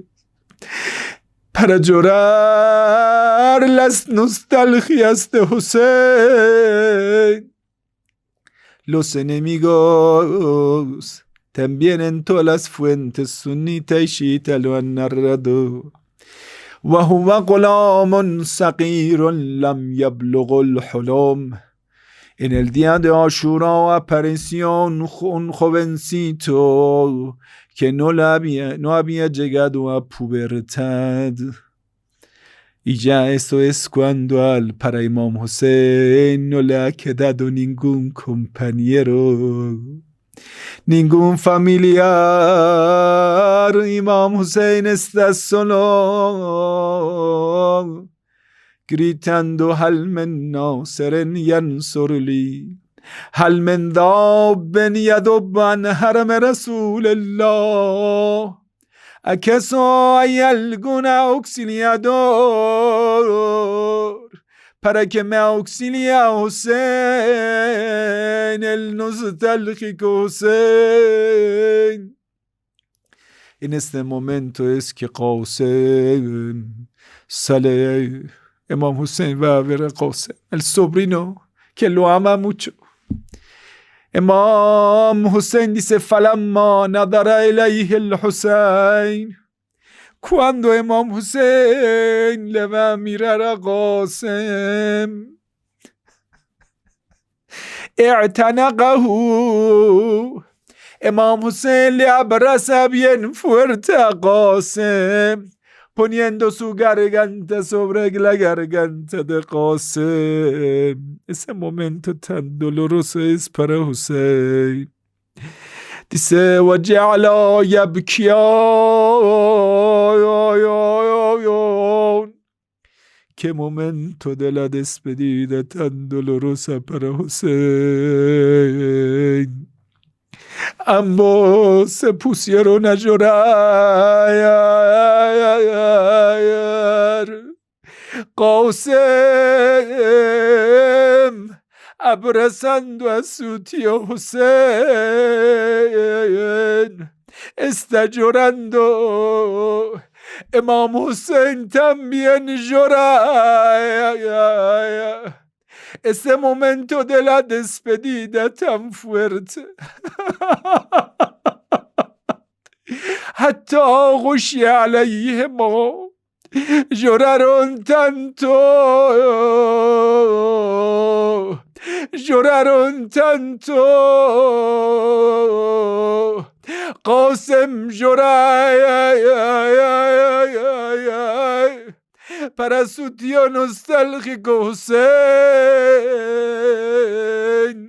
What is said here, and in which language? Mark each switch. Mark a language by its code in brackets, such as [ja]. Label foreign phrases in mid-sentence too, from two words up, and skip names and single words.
[es] Para llorar las nostalgias de Hussein, los enemigos también en todas las fuentes sunita y shiita lo han narrado. [ar] وهو غلام صغير لم يبلغ الحلم. [es] En el día de Ashura apareció un jovencito que no había llegado a pubertad. Y ya eso es cuando para Imam Hussein no le ha quedado ningún compañero, ningún familiar. Imam Hussein está solo, gritando: [ar] هل من ناصر ينصر لي، هل من ذاب يذب عن حرم رسول الله، [es] ¿acaso hay algún auxiliador para que me auxilie a Hussein, el nostálgico Hussein? En este momento es que Qasem sale. Imam Hussein va a ver a Qasem, el sobrino que lo ama mucho. [ar] Imam Hussein dice: فَلَمَّا نَظَرَ إِلَيْهِ الْحُسَيْنِ. [es] Cuando Imam Hussein le va a mirar a Qasem, [ar] اعتنقه. [es] Imam Hussein le abraza bien fuerte a Qasem, poniendo su garganta sobre la garganta de Qasem. Ese momento tan doloroso es para Hussein. Dice: [ar] وَجَعَلَ يَبْكِيَانِ. [es] Qué momento de la despedida tan dolorosa para Hussein. Ambos se pusieron a llorar. Qasem abrazando a su tío Hussein está llorando. Imam Hussein también llora. Ese momento de la despedida tan fuerte. [ar] حتى غشي عليهم. [es] Lloraron tanto. Lloraron tanto. Qasem llora para su tío nostálgico Hussein.